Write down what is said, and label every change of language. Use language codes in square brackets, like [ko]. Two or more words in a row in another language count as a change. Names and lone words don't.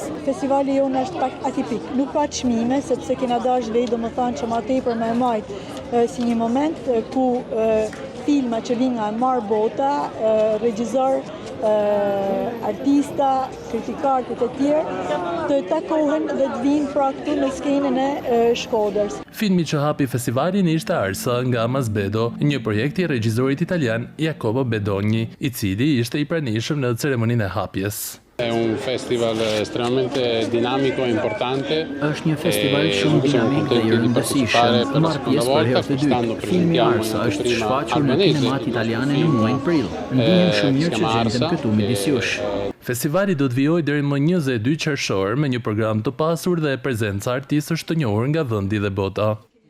[sq] Festivali jonë është pak atipik, nuk ka çmime sepse kena dashur vetë domethënë që më tepër më majt si një moment ku filma që vinë nga mar bota, regjisor, artista, kritikarë të tjerë të takohen dhe të vinë pra këtu në skenën e Shkodrës. Filmi që hapi festivalin ishte Arsa nga Masbedo, një projekt i regjisorit italian Jacopo Bedogni, i cili ishte i pranishëm në ceremoninë e hapjes. [it] È un festival estremamente dinamico e importante. [sq] Është një festival shumë dinamik dhe i rëndësishëm. Marr pjesë për herë të dytë. Filmi Arsa është shfaqur në kinemat italiane në muajin prill. Ndihem shumë mirë që gjendem këtu midis jush. Festivali do të vijojë deri më 22 qershor me një program të pasur dhe prezencë artistësh të njohur nga vendi dhe bota.